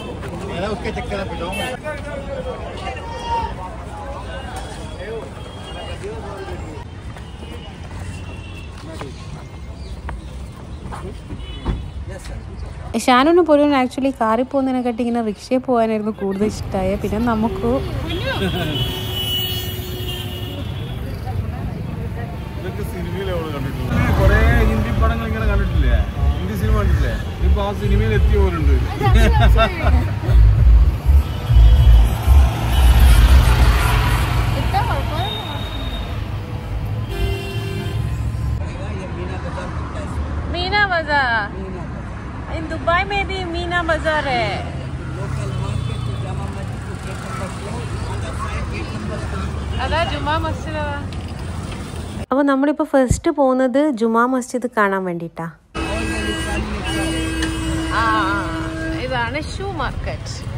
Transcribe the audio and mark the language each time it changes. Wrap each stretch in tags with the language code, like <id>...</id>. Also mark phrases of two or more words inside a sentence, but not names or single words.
<ml>ഷാനുവിന് പോലും ആക്ച്വലി കാറിൽ പോകുന്നതിനെക്കാട്ടി ഇങ്ങനെ റിക്ഷയിൽ പോകാനായിരുന്നു കൂടുതൽ ഇഷ്ടമായ. പിന്നെ നമുക്ക് കൊറേ ഹിന്ദി പടങ്ങൾ ഇങ്ങനെ കണ്ടിട്ടില്ലേ, ഹിന്ദി സിനിമ കണ്ടിട്ടില്ലേ, ഇപ്പൊ ആ സിനിമയിൽ എത്തിയ പോലുണ്ട്.</ml> <hi>मीना बाजार इन दुबई में भी मीना बाजार है.</hi> <ml>അതാ ജുമാ മസ്ജിദ്. അപ്പോൾ നമ്മളിപ്പോൾ ഫസ്റ്റ് പോകുന്നത് ജുമാ മസ്ജിദ് കാണാൻ വേണ്ടിയിട്ടാ. ഇതാണ് ഷൂ മാർക്കറ്റ്.</ml>